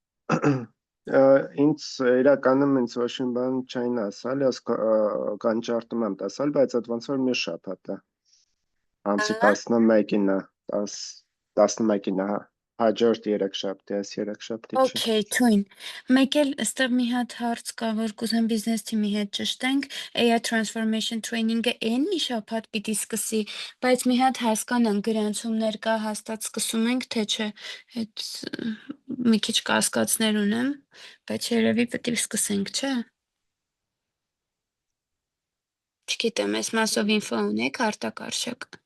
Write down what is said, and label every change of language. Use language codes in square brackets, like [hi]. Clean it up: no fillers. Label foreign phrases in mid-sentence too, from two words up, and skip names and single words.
[hy] Ինձ իրականում ինձ ոչ մի բան չային ասալ, ես կանչարտում եմ տեսալ, բայց այդ ոնց որ մի շաբաթ է։ Ամսի 11-ին է, 11-ին է, հա։ Հաջորդ 3 շաբթի, այս 3 շաբթի չի։ Okay, թույն։ Մեկ էլ այստեղ մի հատ հարց կա, որ կուզեմ բիզնես թիմի հետ ճշտենք, [en] AI transformation training- [hy] ը մի շաբաթ պիտի սկսի, բայց մի հատ հասկանանք գրանցումներ կա, հաստատ սկսում ենք, թե չէ, այդ մի քիչ կասկածներ ունեմ, բայց երևի պետք է սկսենք, չէ։ Չգիտեմ, այս մասով ինֆո ունեք, արտակարգ։